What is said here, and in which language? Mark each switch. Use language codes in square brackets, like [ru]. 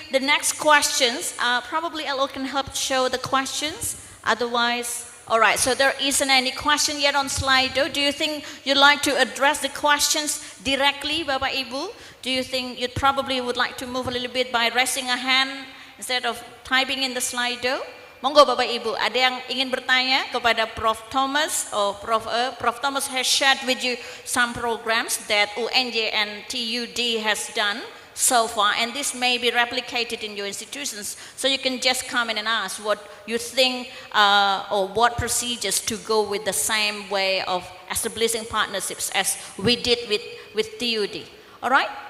[en] The next questions, probably Elo can help show the questions. Otherwise, all right, so there isn't any question yet on Slido. Do you think you'd like to address the questions directly, Bapak Ibu? Do you think you probably would like to move a little bit by raising a hand instead of typing in the Slido? [id] Monggo Bapak Ibu, ada yang ingin bertanya kepada Prof. [en] Thomas or Prof. Thomas has shared with you some programs that UNJ and TUD has done so far, and this may be replicated in your institutions. So you can just come in and ask what you think or what procedures to go with the same way of establishing partnerships as we did with TUD. All right?